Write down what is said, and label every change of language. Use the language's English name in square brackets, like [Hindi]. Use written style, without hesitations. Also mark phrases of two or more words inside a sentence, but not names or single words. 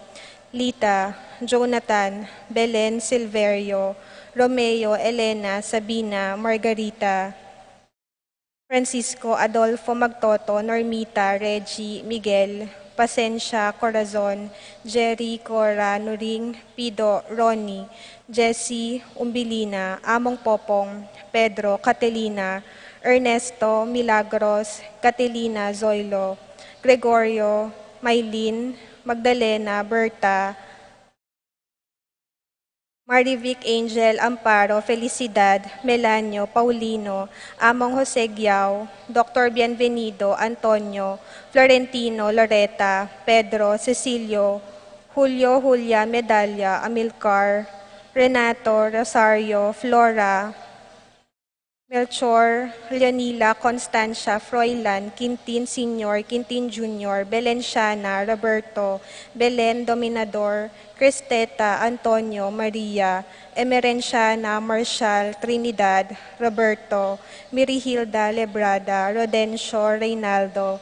[Filipino] Lita, Jonathan, Belen, Silverio, Romeo, Elena, Sabina, Margarita, Francisco, Adolfo, Magtoto, Normita, Reggie, Miguel, Pasencia, Corazon, Jerry, Cora, Nuring, Pido, Ronnie, Jessie, Umbilina, Among Popong, Pedro, Catelina, Ernesto, Milagros, Catelina, Zoilo, Gregorio, Maylin, Magdalena, Berta, Marivic, Angel, Amparo, Felicidad, Melanio, Paulino, Among Jose Giao, Dr. Bienvenido, Antonio, Florentino, Loreta, Pedro, Cecilio, Julio, Julia, Medalla, Amilcar, Renato, Rosario, Flora, Melchor, Leonila, Constancia, Froilan, Quintin Sr., Quintin Jr., Belenciana, Roberto, Belen Dominador, Cristeta, Antonio, Maria, Emerenciana, Marshall, Trinidad, Roberto, Mirihilda, Lebrada, Rodencio, Reynaldo,